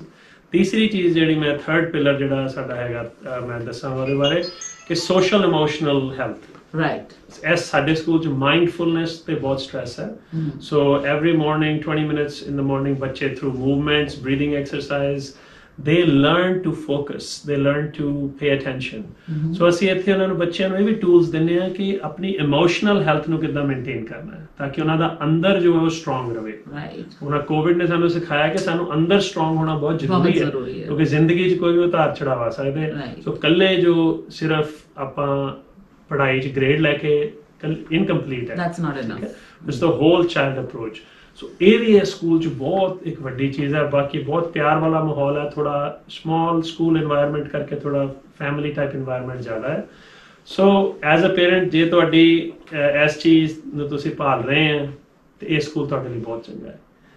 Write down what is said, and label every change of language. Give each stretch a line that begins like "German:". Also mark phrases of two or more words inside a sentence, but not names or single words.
Punjabi: ਤੀਸਰੀ ਚੀਜ਼ ਜਿਹੜੀ ਮੈਂ
English: third pillar
Punjabi: ਜਿਹੜਾ ਸਾਡਾ ਹੈਗਾ ਮੈਂ ਦੱਸਾਂ ਉਹਦੇ ਬਾਰੇ, ਕਿ
English: social emotional health.
Punjabi: ਰਾਈਟ, ਇਸ ਸਾਡੇ ਸਕੂਲ 'ਚ ਮਾਈਂਡਫੁਲਨੈਸ ਤੇ ਬਹੁਤ ਸਟ੍ਰੈਸ ਹੈ।
English: So every morning 20 minutes in the morning ਬੱਚੇ through movements, breathing exercise, they learn to focus, they learn to pay attention।
Punjabi: So ਅਸੀਂ ਇੱਥੇ ਉਹਨਾਂ ਨੂੰ, ਬੱਚਿਆਂ ਨੂੰ ਇਹ ਵੀ ਟੂਲਸ ਦਿੰਦੇ ਹਾਂ ਕਿ ਆਪਣੀ
English: emotional health
Punjabi: ਨੂੰ ਕਿੱਦਾਂ ਮੇਨਟੇਨ ਕਰਨਾ ਹੈ, ਤਾਂ ਕਿ ਉਹਨਾਂ ਦਾ ਅੰਦਰ ਜੋ ਹੈ ਉਹ ਸਟਰੋਂਗ ਰਹੇ। ਉਹਨਾਂ ਕੋਵਿਡ ਨੇ ਸਾਨੂੰ ਸਿਖਾਇਆ ਕਿ ਸਾਨੂੰ ਅੰਦਰ ਸਟਰੋਂਗ ਹੋਣਾ ਬਹੁਤ ਜ਼ਰੂਰੀ ਹੈ, ਕਿਉਂਕਿ ਜ਼ਿੰਦਗੀ 'ਚ ਕੋਈ ਵੀ ਉਤਾਰ ਚੜਾਵਾ ਸਕਦੇ। ਸੋ ਇਕੱਲੇ ਜੋ ਸਿਰਫ ਆਪਾਂ ਪੜ੍ਹਾਈ 'ਚ ਗ੍ਰੇਡ ਲੈ ਕੇ ਇਨਕੰਪਲੀਟ ਹੈ,
English: that's not enough, it's the whole child approach।
Punjabi: ਸੋ ਇਹ ਵੀ ਹੈ ਸਕੂਲ 'ਚ ਬਹੁਤ ਇੱਕ ਵੱਡੀ ਚੀਜ਼ ਹੈ। ਬਾਕੀ ਬਹੁਤ ਪਿਆਰ ਵਾਲਾ ਮਾਹੌਲ ਹੈ, ਥੋੜਾ
English: small school environment
Punjabi: ਕਰਕੇ ਥੋੜਾ
English: family type environment
Punjabi: ਜ਼ਿਆਦਾ ਹੈ।
English: so as a parent
Punjabi: ਜੇ ਤੁਹਾਡੀ ਇਸ ਚੀਜ਼ ਨੂੰ ਤੁਸੀਂ ਭਾਲ ਰਹੇ ਆ ਤੇ ਇਹ ਸਕੂਲ ਤੁਹਾਡੇ ਲਈ ਬਹੁਤ ਚੰਗਾ ਹੈ।